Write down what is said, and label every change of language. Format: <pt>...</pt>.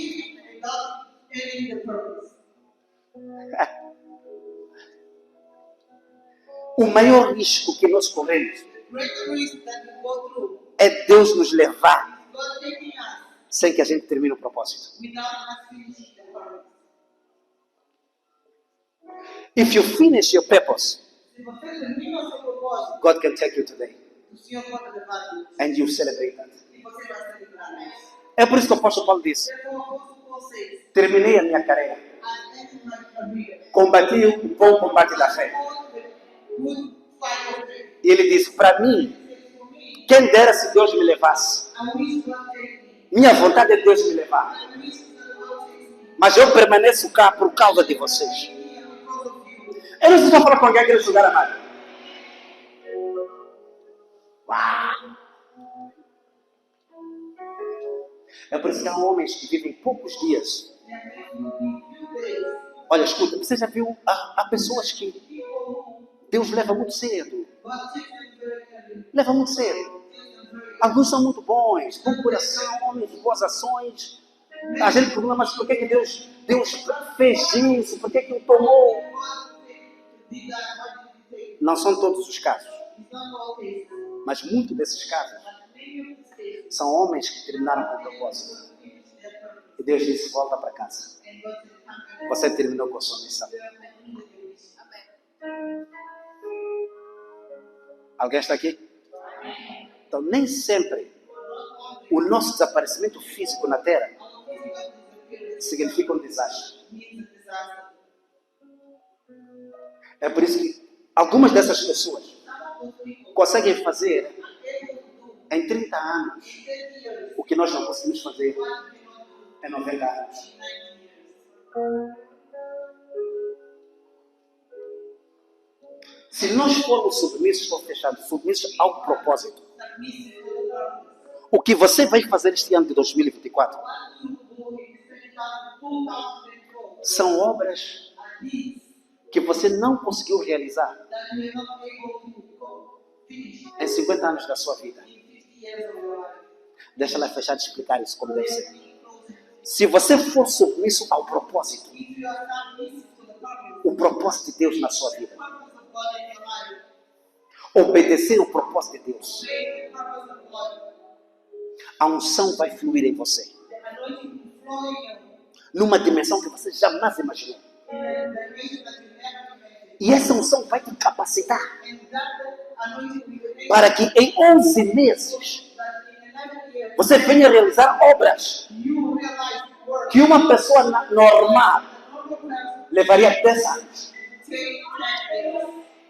<en>is without ending the purpose.</en> <pt>O maior risco que nós corremos</pt> <en>The greater risk that you go through</en> <pt>é Deus nos levar</pt> <en>is God taking us</en> <pt>sem que a gente termine o propósito.</pt> <en>without us finishing the purpose. If you finish your purpose,</en> <pt>Se você termina o seu propósito,</pt> <en>God can take you today</en> <pt>o Senhor pode levar você.</pt> <en>and you celebrate that.</en> <pt>E você vai celebrar isso. É por isso que o apóstolo Paulo disse:</pt> <en>Therefore,</en> <pt>o apóstolo</pt> <en>Paulo says,</en> <pt>terminei a minha carreira,</pt> <en>I ended my career.</en> <pt>combati o bom combate da fé.</pt> <en>Good fight of faith.</en> <pt>E ele disse: para mim,</pt> <en>He says, for me,</en> <pt>quem dera se Deus me levasse.</pt> <en>I wish God take me.</en> <pt>Minha vontade é Deus me levar.</pt> <en>I wish that God takes me.</en> <pt>Mas eu permaneço cá por causa de vocês.</pt> <en>Because of you.</en> <pt>Eu não sei se eu falar com alguém aqui nesse lugar, amado. Uau! É por isso que há homens que vivem poucos dias.</pt> <en>There will be few days.</en> <pt>Olha, escuta, você já viu, há pessoas que</pt> <en>People who</en> <pt>Deus leva muito cedo.</pt> <en>God takes them very early.</en> <pt>Leva muito cedo.</pt> <en>Takes them very early.</en> <pt>Alguns são muito bons, bom coração, homens de boas ações. A gente pergunta, mas por que Deus fez isso? Por que o tomou?</pt> <en>God did that, why did he take?</en> <pt>Não são todos os casos,</pt> <en>It's not all cases.</en> <pt>mas muitos desses casos</pt> <en>But many of the cases,</en> <pt>são homens que terminaram com o propósito.</pt> <en>finish their purpose.</en> <pt>E Deus disse, volta para casa.</pt> <en>And God said, come back.</en> <pt>Você terminou com a sua missão.</pt> <en>You have completed your mission.</en> <pt>Alguém está aqui? Então, nem sempre o nosso desaparecimento físico na Terra</pt> <en>Our physical disappearance</en> <pt>significa um desastre.</pt> <en>means a disaster.</en> <pt>É por isso que algumas dessas pessoas</pt> <en>Some of those people</en> <pt>conseguem fazer</pt> <en>are able to do</en> <pt>em 30 anos</pt> <en>in 10 years</en> <pt>o que nós não conseguimos fazer</pt> <en>what we cannot do</en> <pt>em 90 anos.</pt> <en>in 90 years.</en> <pt>Se nós formos submissos, estou fechado, submissos ao propósito,</pt> <en>Submissive to the purpose.</en> <pt>o que você vai fazer este ano de 2024</pt> <en>What you do in 2024</en> <pt>são obras</pt> <en>are these</en> <pt>que você não conseguiu realizar</pt> <en>that you are not able to finish</en> <pt>em 50 anos da sua vida.</pt> <en>in 50 years of your life.</en> <pt>Deixa ela fechar de explicar isso como deve ser.</pt> <en>Let me close it.</en> <pt>Se você for submisso ao propósito,</pt> <en>If you are submissive to the purpose,</en> <pt>o propósito de Deus na sua vida,</pt> <en>the purpose of God in your life,</en> <pt>obedecer o propósito de Deus,</pt> <en>obey the purpose of God,</en> <pt>a unção vai fluir em você,</pt> <en>the anointing will flow in you</en> <pt>numa dimensão que você jamais imaginou.</pt> <en>in a dimension that you never imagined.</en> <pt>E essa unção vai te capacitar</pt> <en>And that anointing will enable</en> <pt>para que em 11 meses</pt> <en>that in 11 years</en> <pt>você venha realizar obras</pt> <en>you realize work</en> <pt>que uma pessoa normal</pt> <en>that normal person</en> <pt>levaria 10 anos.</pt> <en>take 10 years.</en>